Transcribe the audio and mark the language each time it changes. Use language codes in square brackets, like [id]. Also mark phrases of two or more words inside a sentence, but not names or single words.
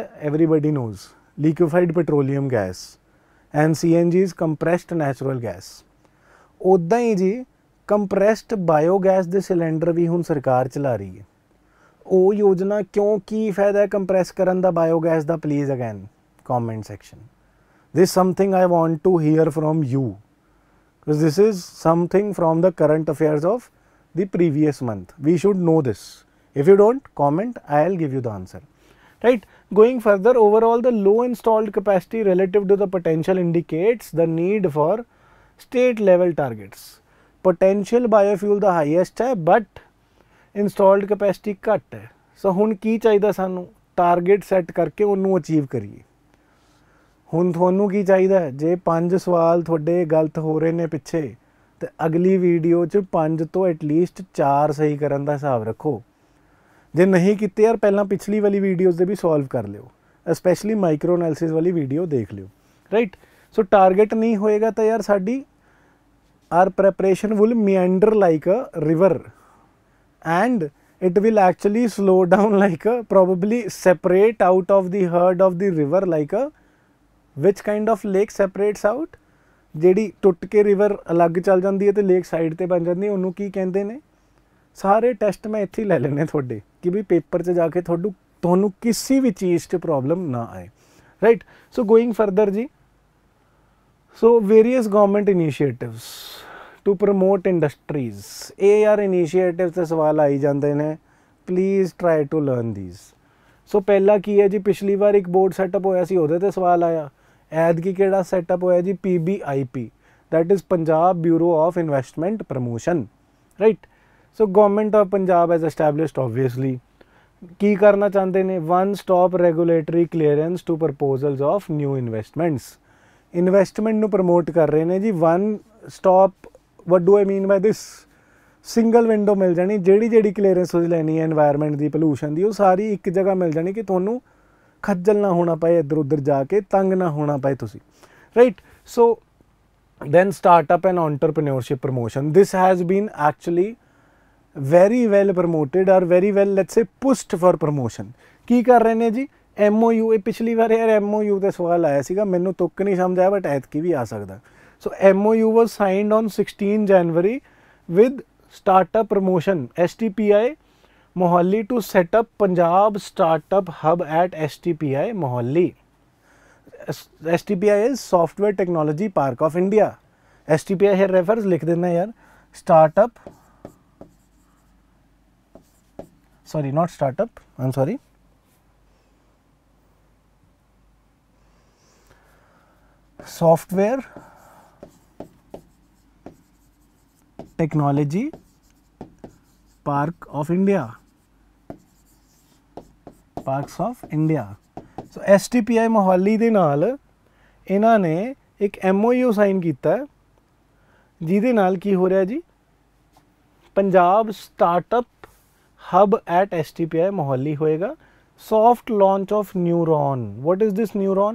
[en] Everybody knows, liquefied petroleum gas, and CNG is compressed natural gas. [pa] ਉੱਦਾਂ ਹੀ ਜੀ [en] compressed biogas [pa] ਦੇ ਸਿਲੰਡਰ ਵੀ ਹੁਣ ਸਰਕਾਰ ਚਲਾ ਰਹੀ ਹੈ। ਉਹ ਯੋਜਨਾ ਕਿਉਂ, ਕੀ ਫਾਇਦਾ ਹੈ ਕੰਪਰੈਸ ਕਰਨ ਦਾ ਬਾਇਓਗੈਸ ਦਾ? [en] please again comment section, this something I want to hear from you because this is something from the current affairs of the previous month. We should know this. If you don't comment, I'll give you the answer, right? Going further, overall the low installed capacity relative to the potential indicates the need for state level targets। potential biofuel the highest है but installed capacity [pa] ਘੱਟ ਹੈ। so ਹੁਣ ਕੀ ਚਾਹੀਦਾ ਸਾਨੂੰ? [en] target set [pa] ਕਰਕੇ ਉਹਨੂੰ achieve ਕਰੀਏ। ਹੁਣ ਤੁਹਾਨੂੰ ਕੀ ਚਾਹੀਦਾ? ਜੇ 5 ਸਵਾਲ ਤੁਹਾਡੇ ਗਲਤ ਹੋ ਰਹੇ ਨੇ ਪਿੱਛੇ ਤੇ ਅਗਲੀ ਵੀਡੀਓ 'ਚ 5 ਤੋਂ ਐਟਲੀਸਟ 4 ਸਹੀ ਕਰਨ ਦਾ ਹਿਸਾਬ ਰੱਖੋ। ਜੇ ਨਹੀਂ ਕੀਤੇ ਯਾਰ ਪਹਿਲਾਂ ਪਿਛਲੀ ਵਾਲੀ ਵੀਡੀਓਜ਼ ਦੇ ਵੀ ਸੋਲਵ ਕਰ ਲਿਓ, ਸਪੈਸ਼ਲੀ [en] micro analysis [pa] ਵਾਲੀ ਵੀਡੀਓ ਦੇਖ ਲਿਓ, ਰਾਈਟ। ਸੋ ਟਾਰਗੇਟ ਨਹੀਂ ਹੋਏਗਾ ਤਾਂ ਯਾਰ ਸਾਡੀ [en] our preparation will meander like a river and it will actually slow down like a, probably separate out of the herd of the river like a which kind of lake separates out, [pa] ਜਿਹੜੀ ਟੁੱਟ ਕੇ ਰਿਵਰ ਅਲੱਗ ਚੱਲ ਜਾਂਦੀ ਹੈ ਤੇ ਲੇਕ ਸਾਈਡ ਤੇ ਬਣ ਜਾਂਦੀ ਹੈ, ਉਹਨੂੰ ਕੀ ਕਹਿੰਦੇ ਨੇ? ਸਾਰੇ ਟੈਸਟ ਮੈਂ ਇੱਥੇ ਹੀ ਲੈ ਲੈਣੇ ਤੁਹਾਡੇ ਕਿ ਵੀ ਪੇਪਰ 'ਚ ਜਾ ਕੇ ਤੁਹਾਨੂੰ ਕਿਸੇ ਵੀ ਚੀਜ਼ 'ਚ ਪ੍ਰੋਬਲਮ ਨਾ ਆਏ, ਰਾਈਟ। [en] so going further ਜੀ, so various government initiatives to promote industries, [pa] ਇਹ ਯਾਰ ਇਨੀਸ਼ੀਏਟਿਵ 'ਤੇ ਸਵਾਲ ਆਈ ਜਾਂਦੇ ਨੇ, [en] please try to learn these. [pa] ਸੋ ਪਹਿਲਾ ਕੀ ਹੈ ਜੀ, ਪਿਛਲੀ ਵਾਰ ਇੱਕ [en] board setup [pa] ਹੋਇਆ ਸੀ, ਉਹਦੇ 'ਤੇ ਸਵਾਲ ਆਇਆ। ਐਤਕੀ ਕਿਹੜਾ ਸੈਟਅਪ ਹੋਇਆ ਜੀ? [en] PBIP, that is Punjab Bureau of Investment Promotion, right? So government of Punjab has established obviously, [pa] ਕੀ ਕਰਨਾ ਚਾਹੁੰਦੇ ਨੇ? [en] one stop regulatory clearance to proposals of new investments, [pa] ਇਨਵੈਸਟਮੈਂਟ ਨੂੰ ਪ੍ਰਮੋਟ ਕਰ ਰਹੇ ਨੇ ਜੀ। [en] one stop, what do I mean by this? single window [pa] ਮਿਲ ਜਾਣੀ, ਜਿਹੜੀ ਕਲੀਅਰੈਂਸ ਤੁਸੀਂ ਲੈਣੀ ਹੈ ਇਨਵਾਇਰਨਮੈਂਟ ਦੀ, ਪੋਲੂਸ਼ਨ ਦੀ, ਉਹ ਸਾਰੀ ਇੱਕ ਜਗ੍ਹਾ ਮਿਲ ਜਾਣੀ ਕਿ ਤੁਹਾਨੂੰ ਖੱਜਲ ਨਾ ਹੋਣਾ ਪਏ, ਇੱਧਰ ਉੱਧਰ ਜਾ ਕੇ ਤੰਗ ਨਾ ਹੋਣਾ ਪਏ ਤੁਸੀਂ, ਰਾਈਟ। [en] ਸੋ then startup and entrepreneurship promotion, this has been actually very well promoted or very well, let's say, pushed for promotion। [pa] ਕੀ ਕਰ ਰਹੇ ਨੇ ਜੀ? MOU, ਇਹ ਪਿਛਲੀ ਵਾਰ ਯਾਰ MOU ਤੇ ਸਵਾਲ ਆਇਆ ਸੀਗਾ, ਮੈਨੂੰ ਤੁੱਕ ਨਹੀਂ ਸਮਝ ਆਇਆ, ਬਟ ਐਤਕੀ ਵੀ ਆ ਸਕਦਾ। [en] ਸੋ MOU was signed on 16 January with startup promotion STPI Mohali to set up Punjab startup hub at STPI Mohali। STPI is Software Technology Park of India। STPI here refers, [hi] लिख देना यार, [en] startup, sorry not startup, I'm sorry, Software Technology Park of India, Parks of India। [pa] ਸੋ STPI ਮੋਹਾਲੀ ਦੇ ਨਾਲ ਇਹਨਾਂ ਨੇ ਇੱਕ MOU ਸਾਈਨ ਕੀਤਾ, ਜਿਹਦੇ ਨਾਲ ਕੀ ਹੋ ਰਿਹਾ ਜੀ? ਪੰਜਾਬ ਸਟਾਰਟਅਪ ਹਬ ਐਟ STPI ਮੋਹਾਲੀ ਹੋਏਗਾ। [en] Soft launch of Neuron, what is this Neuron?